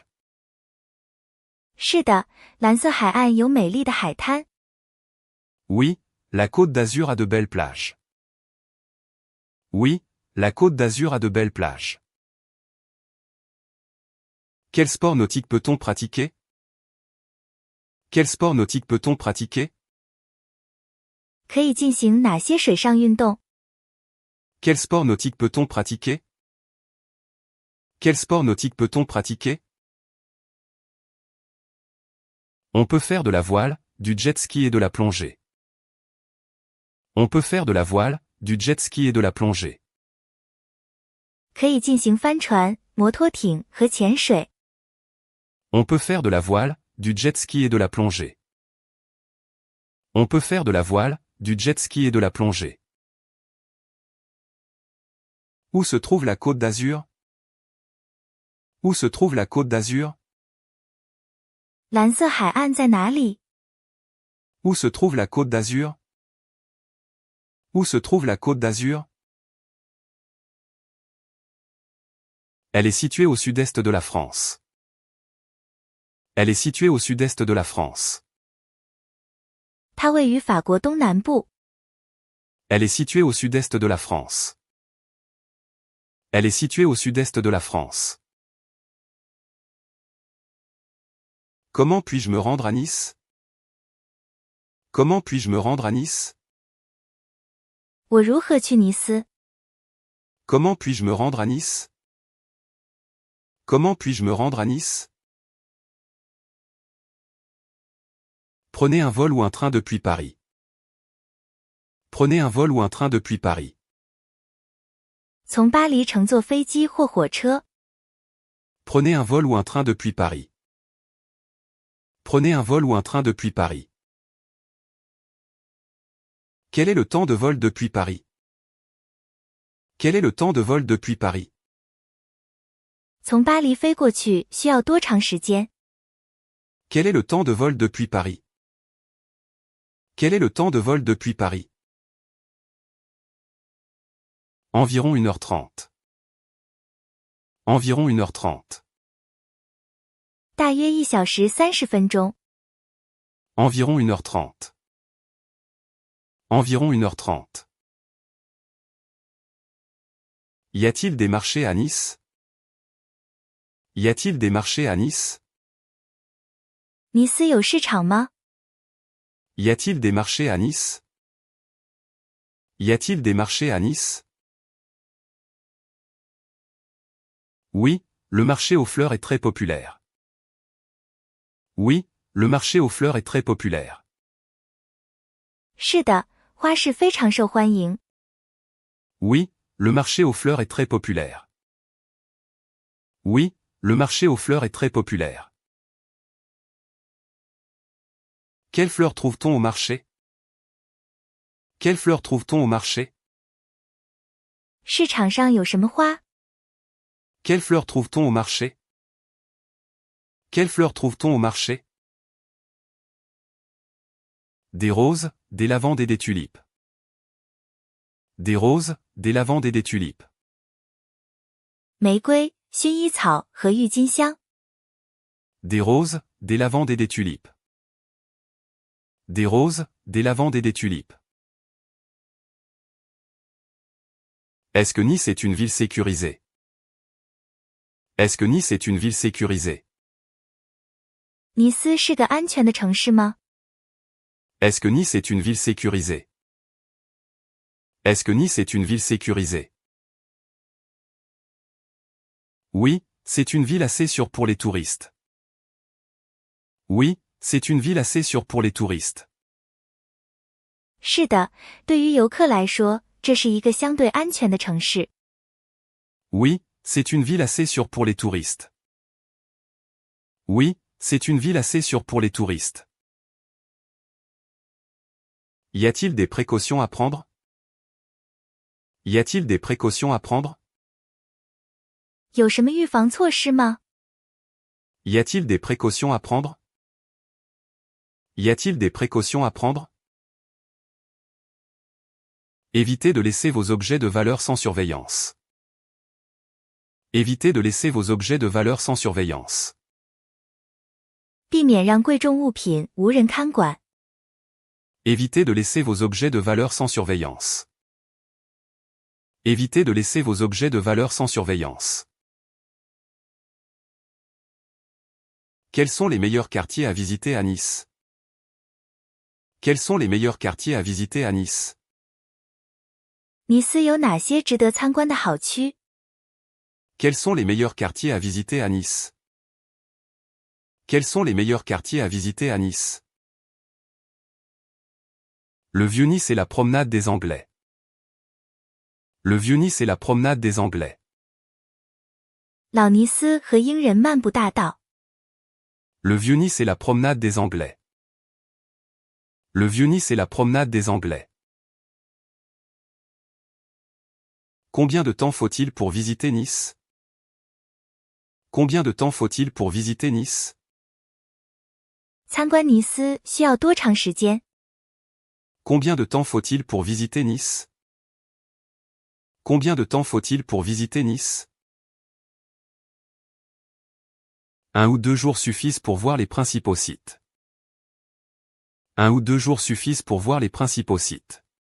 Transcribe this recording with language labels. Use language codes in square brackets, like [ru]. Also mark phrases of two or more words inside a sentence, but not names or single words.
[zh] 是的，蓝色海岸有美丽的海滩。 [fr] Oui, la Côte d'Azur a de belles plages. Oui, la Côte d'Azur a de belles plages. Quel sport nautique peut-on pratiquer? Quel sport nautique peut-on pratiquer? [zh] 可以进行哪些水上运动？ [fr] Quel sport nautique peut-on pratiquer? Quel sport nautique peut-on pratiquer? On peut faire de la voile, du jet ski et de la plongée. On peut faire de la voile, du jet ski et de la plongée. [zh] 可以进行帆船、摩托艇和潜水。 [fr] On peut faire de la voile, du jet ski et de la plongée. On peut faire de la voile, du jet ski et de la plongée. Où se trouve la Côte d'Azur? Où se trouve la Côte d'Azur? [zh] 蓝色海岸在哪里？ [fr] Où se trouve la Côte d'Azur? Où se trouve la Côte d'Azur? Elle est située au sud-est de la France. Elle est située au sud-est de la France. [zh] 它位于法国东南部。 [fr] Elle est située au sud-est de la France. Elle est située au sud-est de la France. Comment puis-je me rendre à Nice? Comment puis-je me rendre à Nice? [zh] 我如何去尼斯？ [fr] Comment puis-je me rendre à Nice? Comment puis-je me rendre à Nice? Prenez un vol ou un train depuis Paris. Prenez un vol ou un train depuis Paris. [zh] 从巴黎乘坐飞机或火车。 [fr] Prenez un vol ou un train depuis Paris. Prenez un vol ou un train depuis Paris. Quel est le temps de vol depuis Paris? Quel est le temps de vol depuis Paris? [zh] 从巴黎飞过去需要多长时间？ [fr] Quel est le temps de vol depuis Paris? Quel est le temps de vol depuis Paris? Environ 1h30. Environ 1h30. [zh] 大约1小时30分钟。 [fr] Environ 1h30. Environ 1h30. Y a-t-il des marchés à Nice? Y a-t-il des marchés à Nice? [zh] 尼斯有市场吗？ [fr] Y a-t-il des marchés à Nice? Y a-t-il des marchés à Nice? Oui, le marché aux fleurs est très populaire. Oui, le marché aux fleurs est très populaire. [zh] 是的，花市非常受欢迎。 [fr] Oui, le marché aux fleurs est très populaire. Oui, le marché aux fleurs est très populaire. Quelles fleurs trouve-t-on au marché? Quelles fleurs trouve-t-on au marché? [zh] 市场上有什么花？ [fr] Quelles fleurs trouve-t-on au marché? Quelles fleurs trouve-t-on au marché? Des roses, des lavandes et des tulipes. Des roses, des lavandes et des tulipes. [zh] 玫瑰、薰衣草和郁金香。 [fr] Des roses, des lavandes et des tulipes. Des roses, des lavandes et des tulipes. Est-ce que Nice est une ville sécurisée? Est-ce que Nice est une ville sécurisée? [zh] 尼斯是个安全的城市吗？ [fr] Est-ce que Nice est une ville sécurisée? Est-ce que Nice est une ville sécurisée? Oui, c'est une ville assez sûre pour les touristes. Oui, c'est une ville assez sûre pour les touristes. [zh] 是的，对于游客来说，这是一个相对安全的城市。 [fr] Oui, c'est une ville assez sûre pour les touristes. Oui, c'est une ville assez sûre pour les touristes. Y a-t-il des précautions à prendre? Y a-t-il des précautions à prendre? [zh] 有什么预防措施吗？ [fr] Y a-t-il des précautions à prendre? Y a-t-il des précautions à prendre? Évitez de laisser vos objets de valeur sans surveillance. Évitez de laisser vos objets de valeur sans surveillance. [zh] 避免让贵重物品无人看管。 [fr] Évitez de laisser vos objets de valeur sans surveillance. Évitez de laisser vos objets de valeur sans surveillance. Quels sont les meilleurs quartiers à visiter à Nice? Quels sont les meilleurs quartiers à visiter à Nice? [zh] 尼斯有哪些值得参观的好区？ [fr] Quels sont les meilleurs quartiers à visiter à Nice? Quels sont les meilleurs quartiers à visiter à Nice? Le Vieux-Nice et la promenade des Anglais. Le Vieux-Nice et la promenade des Anglais. [zh] 老尼斯和英人漫步大道。 [fr] Le Vieux-Nice et la promenade des Anglais. Le Vieux-Nice et la promenade des Anglais. Combien de temps faut-il pour visiter Nice? Combien de temps faut-il pour visiter Nice? [zh] 参观尼斯需要多长时间？ [fr] Combien de temps faut-il pour visiter Nice? Combien de temps faut-il pour visiter Nice? 1 ou 2 jours suffisent pour voir les principaux sites. 1 ou 2 jours suffisent pour voir les principaux sites.